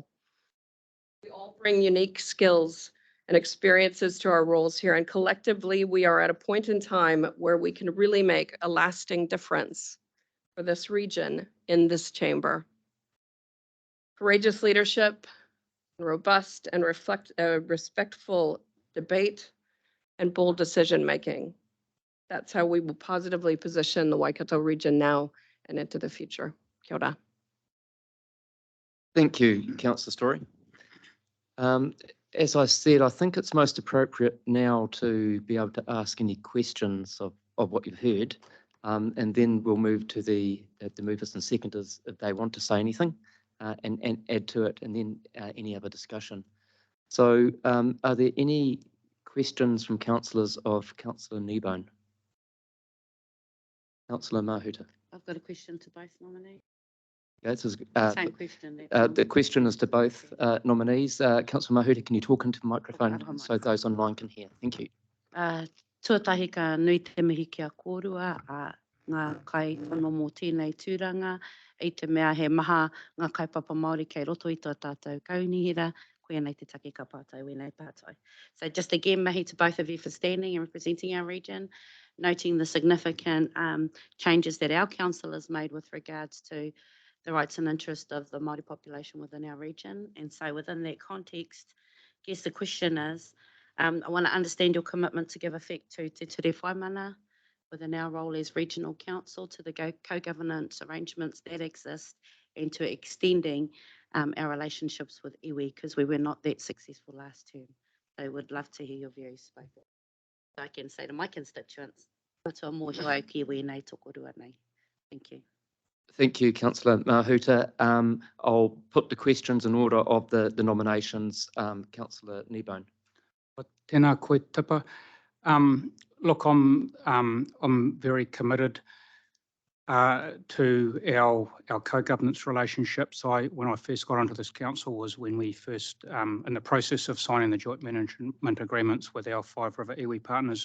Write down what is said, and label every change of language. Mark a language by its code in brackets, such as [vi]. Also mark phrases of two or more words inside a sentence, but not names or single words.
[en] We all bring unique skills and experiences to our roles here, and collectively we are at a point in time where we can really make a lasting difference for this region in this chamber. Courageous leadership, robust and respectful debate, and bold decision making. That's how we will positively position the Waikato region now and into the future. [mi] Kia ora. [en] Thank you, Councillor Story. As I said, I think it's most appropriate now to be able to ask any questions of what you've heard, and then we'll move to the movers and seconders if they want to say anything and add to it, and then any other discussion. So are there any questions from councillors of Councillor Kneebone? Councillor Mahuta. I've got a question to both nominees. Okay, this is, Same question. the question is to both nominees. Councillor Mahuta, can you talk into the microphone so those online can hear? Thank you. [mi] Tuatahi ka nui te mihi kia kōrua, ngā kai whano mō tēnei tūranga, i te mea he maha ngā kaipapa Māori kei roto i tō tātou kaunihira, koe nei te take ka pātai, wēnei pātai. [en] So just again, mahi to both of you for standing and representing our region, noting the significant changes that our council has made with regards to the rights and interest of the Māori population within our region. And so within that context, I guess the question is, I want to understand your commitment to give effect to Te Ture Whaimana within our role as regional council to the co-governance arrangements that exist and to extending our relationships with iwi, because we were not that successful last term. So would love to hear your views. So I can say to my constituents, [mi] "Katoa mōhio ki wēnei tokorua nei." [en] Thank you. Thank you, Councillor Mahuta. I'll put the questions in order of the nominations. Councillor Kneebone. [mi] Tēnā koe tipa. [en] Look, I'm very committed to our co-governance relationships. When I first got onto this council was when we first, in the process of signing the joint management agreements with our 5 River iwi partners.